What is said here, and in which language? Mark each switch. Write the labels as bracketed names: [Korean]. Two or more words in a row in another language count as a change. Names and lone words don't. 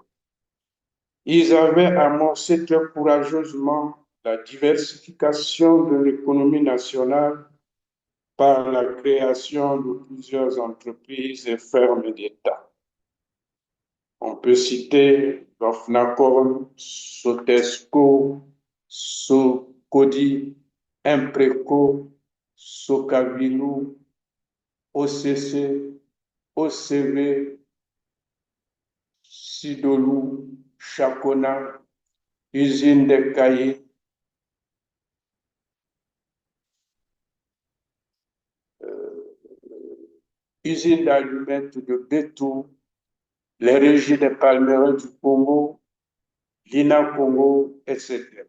[French] Ils avaient amorcé très courageusement la diversification de l'économie nationale par la création de plusieurs entreprises et fermes d'État. On peut citer l'OFNACOM, Sotesco, Socodi, Impreco, Socavilou, OCC, OCV, Sidolou, Chacona, Usine des Cahiers, Usine d'allumettes de Bétou, les régies des palmeraies du Congo, l'INA Congo, etc.